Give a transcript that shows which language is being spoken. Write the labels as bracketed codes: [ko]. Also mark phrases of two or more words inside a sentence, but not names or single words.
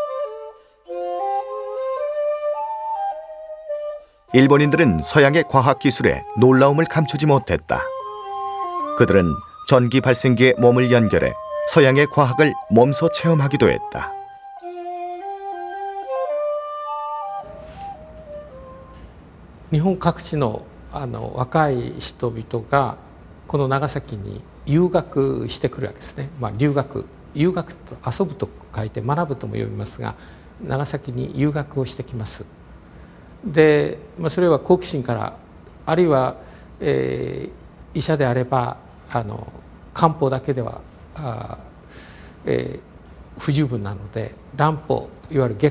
[ko] 일본인들은 서양의 과학 기술에 놀라움을 감추지 못했다. 그들은 전기 발생기에 몸을 연결해 서양의 과학을 몸소 체험하기도 했다. [ja] 일본 各地の若い人々がこの長崎に遊学してくるわけですね。留学と遊ぶと書いて学ぶとも読みますが、長崎に遊学をしてきます。で、それは好奇心から、あるいは、医者であれば漢方だけでは不十分なので蘭方いわゆる外